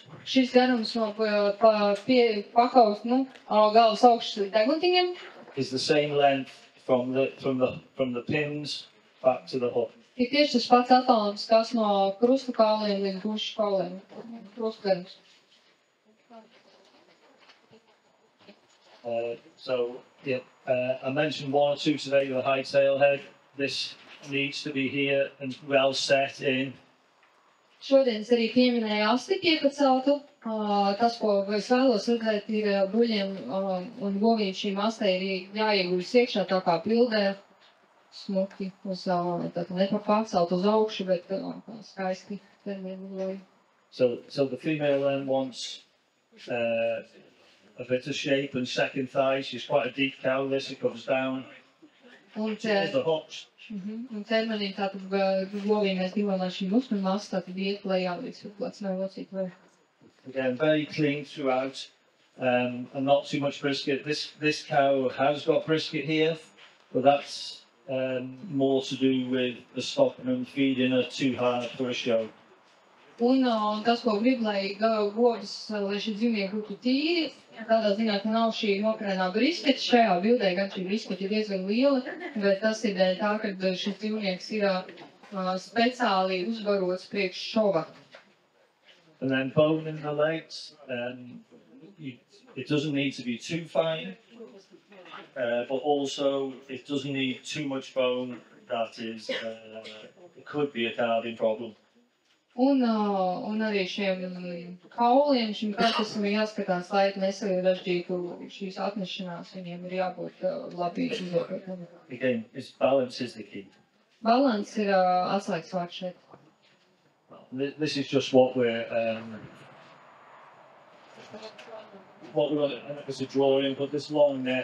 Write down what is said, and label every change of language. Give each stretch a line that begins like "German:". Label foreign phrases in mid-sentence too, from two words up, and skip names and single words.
Latvian: Šis garums no pakaus, galvas augšas līdz deguntiņiem.
English: Is the same length from the pins back to the hook.
Latvian: Ir tieši tas pats attālums, kas no krustu kauliem līdz gušu kauliem. Krustu garums.
English: I mentioned one or two today, the high tail head. This needs to be here and well set in.
Latvian: Šodien es arī pieminēju asti piepaceltu. Tas, ko es vēlos redzēt, ir buļļiem un govīm šīm astē ir jāiegūst iekšā tā kā pildē. Smuki uz, tātad nepapacelt uz augšu, bet skaisti.
English: So the female then wants a bit of shape and second thigh. She's quite a deep cow, this, it comes down. The hocks.
Latvian: Un ķermenī tātad govīm mēs gribam, lai šī muskuļu masa tātad iet lejā līdz lecmai locītājai.
English: Again, very clean throughout, and not too much brisket. This cow has got brisket here, but that's more to do with the stockman feeding her too hard for a show.
Latvian: Un tas, ko grib, lai govs, lai šī dzīvnieki būtu tīri, tādā ziņā, ka nav šī nokrēnā brisketa. Šajā bildē gan šī brisketa ir diezgan liela, bet tas ir dēļ tā, ka šis dzīvnieks ir speciāli uzbarots priekš šova.
English: And then bone in the legs, it doesn't need to be too fine, but also it doesn't need too much bone that is, it could be a carving problem.
Latvian: Un arī šiem kauliem, šim procesam ir jāskatās, lai nesarežģītu šīs atnešanās, viņiem ir jābūt labi izvērtētam.
English: Again, balance is the key.
Latvian: Balans ir atslēgas vārds šeit.
English: This is just what we're on as a drawing, but this long neck,